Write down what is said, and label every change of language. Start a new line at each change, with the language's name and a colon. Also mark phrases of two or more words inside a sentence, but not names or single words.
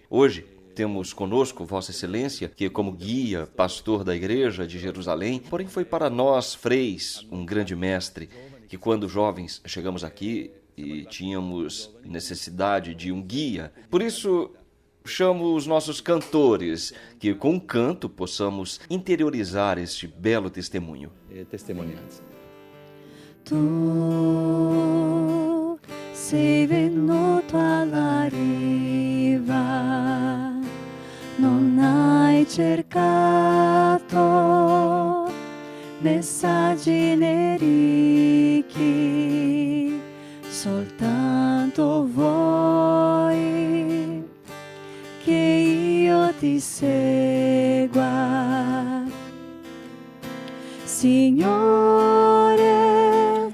Portuguese: Hoje temos conosco Vossa Excelência, que como guia, pastor da Igreja de Jerusalém, porém foi para nós, freis, um grande mestre, que quando jovens chegamos aqui e tínhamos necessidade de um guia. Por isso, chamo os nossos cantores, que com o canto possamos interiorizar este belo testemunho.
Italian: Tu sei venuto alla riva, non hai cercato messaggi né ricchi, soltanto vuoi che io ti segua, Signore.